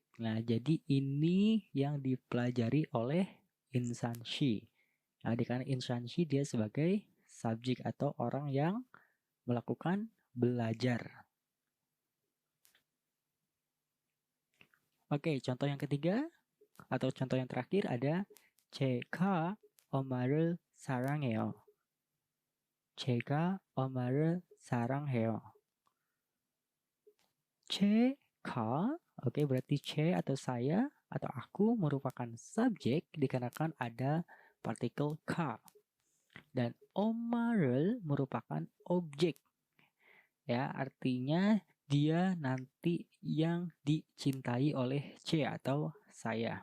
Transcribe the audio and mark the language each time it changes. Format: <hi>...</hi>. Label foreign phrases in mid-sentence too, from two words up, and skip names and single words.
<id>Nah, jadi ini yang dipelajari oleh insan shi. Nah, dikarenakan insan shi dia sebagai subjek atau orang yang melakukan belajar. Oke, contoh yang ketiga atau contoh yang terakhir ada</id> <ko>제가 엄마를 사랑해요. 제가 엄마를 사랑해요.</ko> <id>제가, oke berarti C atau saya atau aku merupakan subjek dikarenakan ada partikel K. Dan 엄마를 merupakan objek. Ya, artinya dia nanti yang dicintai oleh C atau saya.</id>